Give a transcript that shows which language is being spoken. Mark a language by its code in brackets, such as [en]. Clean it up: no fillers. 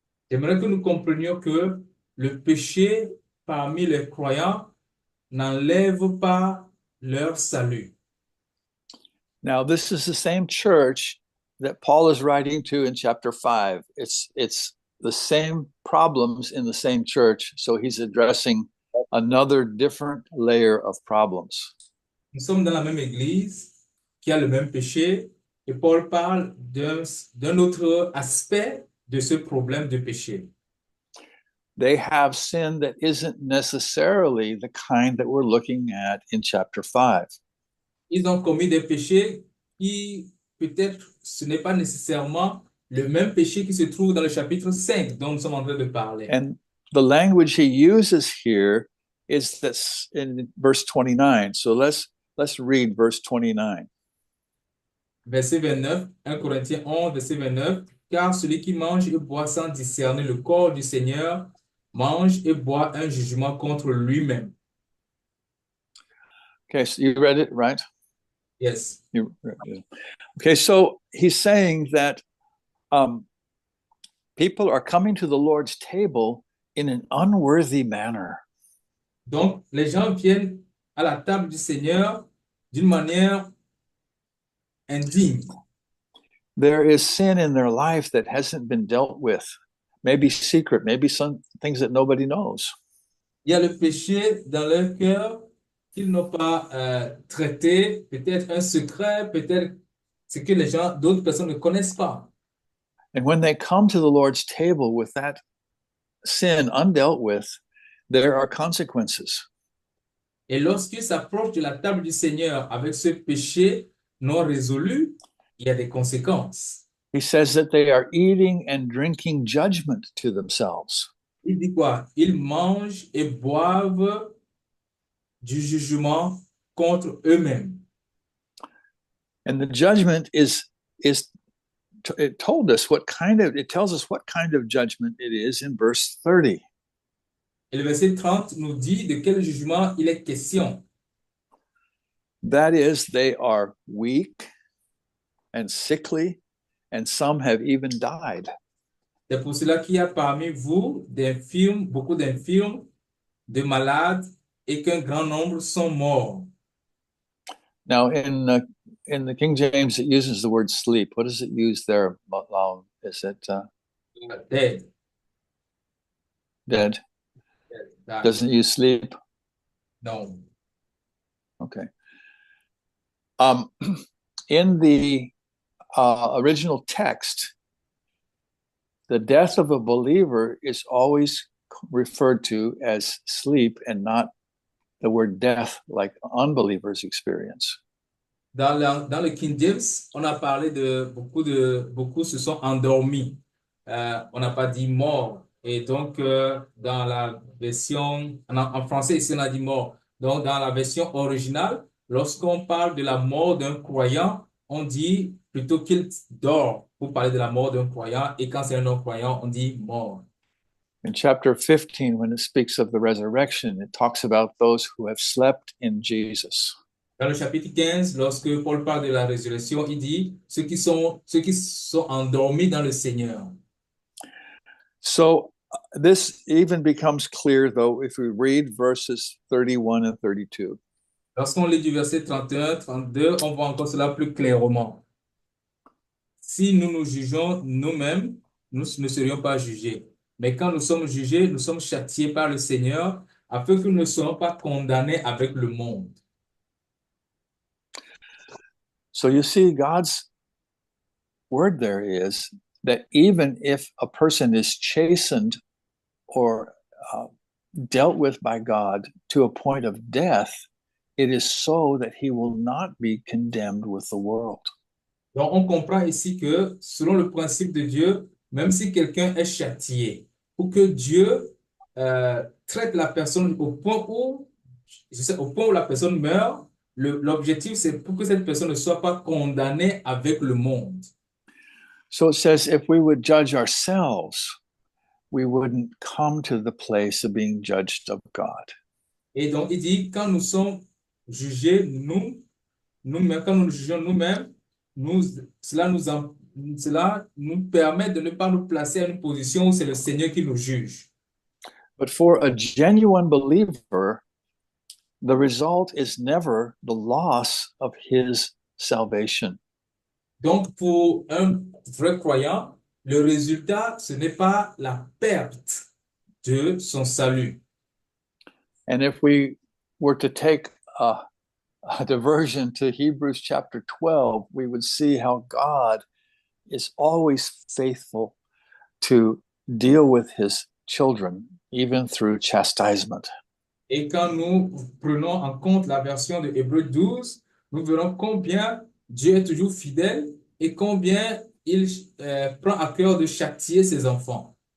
[fr] J'aimerais que nous comprenions que le péché parmi les croyants n'enlève pas leur salut. [en] Now, this is the same church that Paul is writing to in chapter 5. It's the same problems in the same church, so he's addressing another different layer of problems. [fr] Nous sommes dans la même église qui a le même péché et Paul parle d'un autre aspect de ce problème de péché. [en] They have sin that isn't necessarily the kind that we're looking at in chapter 5. [fr] Ils ont commis des péchés qui, peut-être, ce n'est pas nécessairement le même péché qui se trouve dans le chapitre 5 dont nous sommes en train de parler. [en] And the language he uses here is this in verse 29. So let's read verse 29. [fr] Verset 29, 1 Corinthiens 11, verset 29. Car celui qui mange et boit sans discerner le corps du Seigneur mange et boit un jugement contre lui-même. [en] Okay, so you read it, right? Yes. Okay, so he's saying that people are coming to the Lord's table in an unworthy manner. [fr] Donc, les gens viennent à la table du Seigneur d'une manière indigne. [en] There is sin in their life that hasn't been dealt with, maybe secret, maybe some things that nobody knows. [fr] Il y a le péché dans leur cœur qu'ils n'ont pas traité, peut-être un secret, peut-être ce que les gens, d'autres personnes ne connaissent pas. [en] And when they come to the Lord's table with that sin undealt with, there are consequences. [fr] Et lorsqu'ils s'approchent de la table du Seigneur avec ce péché non résolu, il y a des conséquences. [en] He says that they are eating and drinking judgment to themselves. [fr] Il dit quoi? Ils mangent et boivent du jugement contre eux-mêmes. [en] And the judgment it tells us what kind of judgment it is in verse 30. [fr] Et le verset 30 nous dit de quel jugement il est question. [en] That is, they are weak and sickly, and some have even died. [fr] C'est pour cela qu'il y a parmi vous d'infirmes, beaucoup d'infirmes, de malades, et qu'un grand nombre sont morts. [en] Now, in the King James, it uses the word sleep. What does it use there? Is it Dead. dead? Died. Doesn't use sleep? No. Okay. In the original text, the death of a believer is always referred to as sleep and not the word death like unbelievers experience. [fr] Dans le King James, on a parlé de beaucoup se sont endormis. On n'a pas dit mort. Et donc, dans la version, en français, ici, on a dit mort. Donc, dans la version originale, lorsqu'on parle de la mort d'un croyant, on dit plutôt qu'il dort pour parler de la mort d'un croyant. Et quand c'est un non-croyant, on dit mort. [en] In chapter 15, when it speaks of the resurrection, it talks about those who have slept in Jesus. [fr] Dans le chapitre 15, lorsque Paul parle de la résurrection, il dit ceux qui sont endormis dans le Seigneur. [en] So this even becomes clear, though, if we read verses 31 and 32. [fr] Lorsqu'on lit du verset 31, 32, on voit encore cela plus clairement. Si nous nous jugeons nous-mêmes, nous ne serions pas jugés. Mais quand nous sommes jugés, nous sommes châtiés par le Seigneur, afin que nous ne soyons pas condamnés avec le monde. [en] So you see, God's word there is that even if a person is chastened or dealt with by God to a point of death, it is so that he will not be condemned with the world. [fr] Donc, on comprend ici que, selon le principe de Dieu, même si quelqu'un est châtié, pour que Dieu traite la personne au point où la personne meurt, l'objectif, c'est pour que cette personne ne soit pas condamnée avec le monde. [en] So it says if we would judge ourselves, we wouldn't come to the place of being judged of God. [fr] Et donc, il dit, quand nous sommes jugés, nous-mêmes, quand nous nous jugeons nous-mêmes, cela nous permet de ne pas nous placer à une position où c'est le Seigneur qui nous juge. [en] But for a genuine believer, the result is never the loss of his salvation. [fr] Donc, pour un vrai croyant, le résultat, ce n'est pas la perte de son salut. [en] And if we were to take a diversion to Hebrews chapter 12, we would see how God is always faithful to deal with his children, even through chastisement. [fr] Et quand nous prenons en compte la version de Hébreux 12, nous verrons combien Dieu est toujours fidèle et combien il prend à cœur de châtier ses enfants.